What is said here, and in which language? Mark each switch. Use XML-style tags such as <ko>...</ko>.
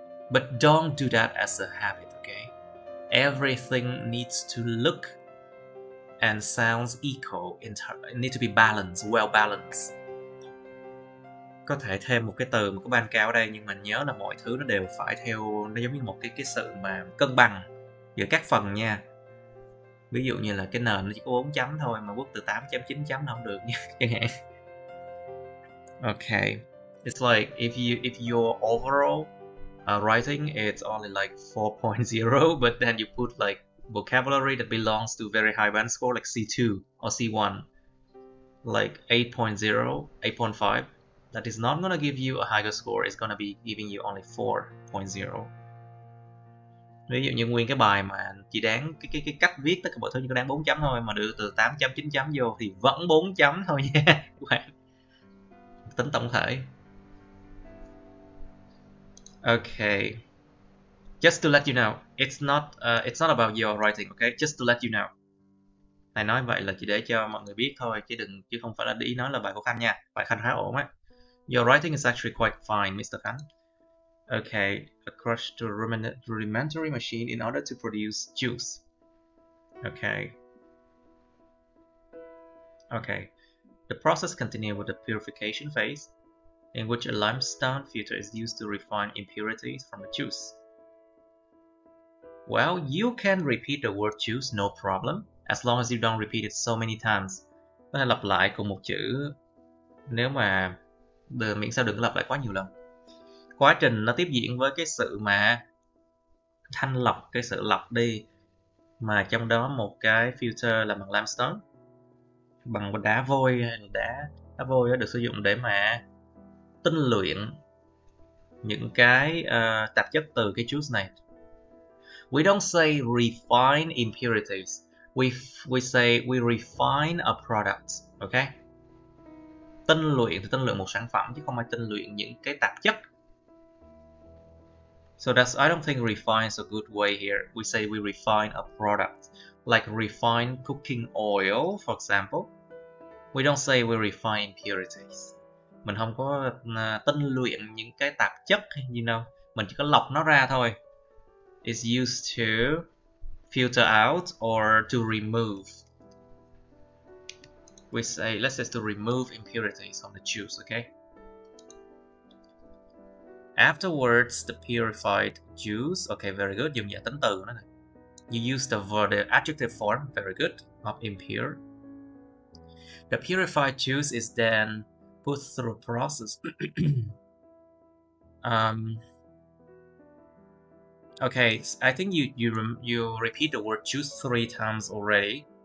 <en>But don't do that as a habit, okay? Everything needs to look and sounds equal. It needs to be balanced, well balanced.</en> <vi>Có thể thêm một cái từ, một cái ban cao ở đây, nhưng mà nhớ là mọi thứ nó đều phải theo, nó giống như một cái sự mà cân bằng giữa các phần nha. Ví dụ như là cái nền nó chỉ có 4 chấm thôi mà quốc từ 8 chấm 9 chấm nó không được nha, chẳng hạn.</vi> <en>Okay, it's like if your overall writing it's only like 4.0, but then you put like vocabulary that belongs to very high band score like C2 or C1, like 8.0, 8.5, that is not gonna give you a higher score. It's gonna be giving you only 4.0.</en> <vi>Ví dụ như nguyên cái bài mà chỉ đáng cái cách viết tất cả mọi thứ chỉ có đáng 4 chấm thôi mà đưa từ 8 chấm 9 chấm vô thì vẫn 4 chấm thôi nha các bạn. Tính tổng thể.</vi> <en>Okay. Just to let you know, it's not about your writing, okay? Just to let you know.</en> <vi>Thầy nói vậy là chỉ để cho mọi người biết thôi, chứ không phải là ý nói là bài của Khanh nha. Bài Khanh khá ổn á.</vi> <en>Your writing is actually quite fine, Mr. Khanh. Okay, a crush to rudimentary machine in order to produce juice. Okay. Okay. The process continues with the purification phase, in which a limestone filter is used to refine impurities from the juice. Well, you can repeat the word juice, no problem, as long as you don't repeat it so many times.</en> <vi>Có thể lặp lại cùng một chữ nếu mà miễn sao đừng lặp lại quá nhiều lần. Quá trình nó tiếp diễn với cái sự mà thanh lọc, cái sự lọc đi, mà trong đó một cái filter là bằng limestone, bằng đá vôi hay là đá vôi được sử dụng để mà tinh luyện những cái tạp chất từ cái juice này.</vi> <en>We don't say refine impurities. We say we refine a product. Okay? Tinh luyện thì tinh luyện một sản phẩm chứ không phải tinh luyện những cái tạp chất. So I don't think refine is a good way here. We say we refine a product, like refine cooking oil, for example. We don't say we refine impurities.</en> <vi>Mình không có tinh luyện những cái tạp chất, mình chỉ có lọc nó ra thôi.</vi> <en>It's used to filter out or to remove. We say, let's say to remove impurities from the juice, okay? Afterwards, the purified juice, okay, very good,</en> <vi>dùng dạng tính từ nữa này.</vi> <en>You use the adjective form, very good, of impure. The purified juice is then put through a process. Okay, I think you repeat the word juice 3 times already.</en>